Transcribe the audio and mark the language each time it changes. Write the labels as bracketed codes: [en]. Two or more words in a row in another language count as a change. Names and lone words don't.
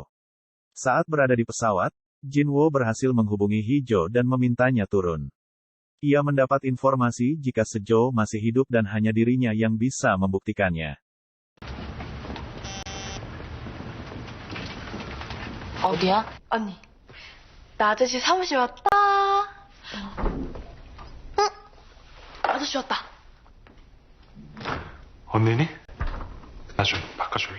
[id] Saat berada di pesawat, Jinwo berhasil menghubungi Hijo dan memintanya turun. Ia mendapat informasi jika Sejo masih hidup dan hanya dirinya yang bisa membuktikannya. [ko] 어디야? 언니, 나 아저씨 사무실 왔다. 응? 아저씨 왔다. 언니니? 나 좀 바꿔줄래?